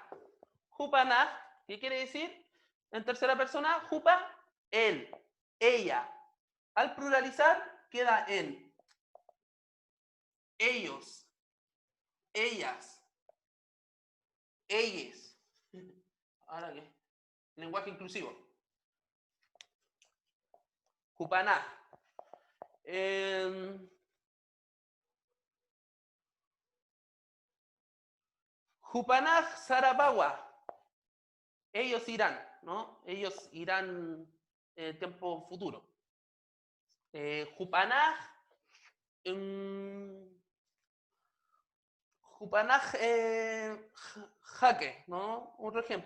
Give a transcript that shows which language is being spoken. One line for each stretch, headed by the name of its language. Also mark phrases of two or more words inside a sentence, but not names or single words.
Spanish: Jupanaj, ¿qué quiere decir? En tercera persona, Jupa, él, ella. Al pluralizar, queda en ellos, ellas, ellas. ¿Ahora qué? Lenguaje inclusivo.
Aymara: Jupanaj. Jupanaj Sarapagua.
Spanish: Ellos irán, ¿no? Ellos irán en tiempo futuro.
Aymara: Jupanaj. Jupanaj jaque,
Spanish: ¿no? Otro ejemplo.